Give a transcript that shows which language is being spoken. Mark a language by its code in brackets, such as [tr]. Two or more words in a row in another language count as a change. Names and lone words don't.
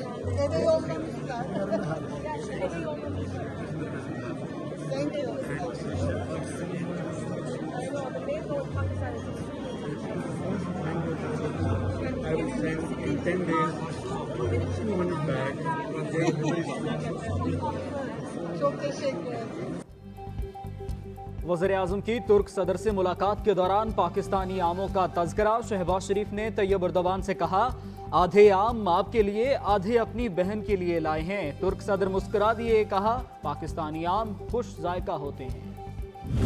[tr] Eve yollamışlar. [en] Thank you. I will send in 10 days 200 bags. [tr] Çok teşekkür ederim. [hi] वज़ीर-ए-आज़म की तुर्क सदर से मुलाकात के दौरान पाकिस्तानी आमों का तज़किरा। शहबाज शरीफ ने तैयब एर्दोगान से कहा, आधे आम आपके लिए आधे अपनी बहन के लिए लाए हैं। तुर्क सदर मुस्कुरा दिए, कहा पाकिस्तानी आम खुश जायका होते हैं।